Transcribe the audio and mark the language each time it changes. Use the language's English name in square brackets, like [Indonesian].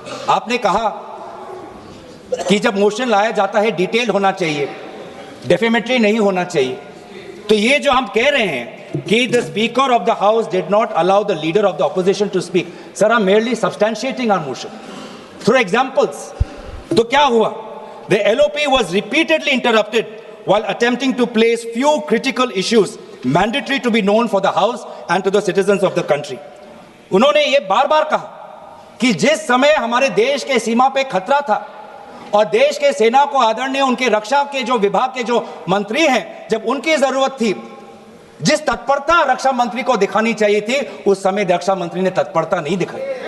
[Hindi] आपने कहा कि जब मोशन लाया जाता है डिटेल होना चाहिए, डेफेमेटरी नहीं होना चाहिए। तो ये जो हम कह रहे हैं कि [English] The speaker of the house did not allow the leader of the opposition to speak, sir I am merely substantiating our motion through examples। [Hindi] तो क्या हुआ? [English] The LOP was repeatedly interrupted while attempting to place few critical issues mandatory to be known for the house and to the citizens of the country। [Hindi] उन्होंने ये बार बार कहा कि जिस समय हमारे देश के सीमा पे खतरा था और देश के सेना को आदरणीय उनके रक्षा के जो विभाग के जो मंत्री हैं, जब उनकी जरूरत थी, जिस तत्परता रक्षा मंत्री को दिखानी चाहिए थी, उस समय रक्षा मंत्री ने तत्परता नहीं दिखाई।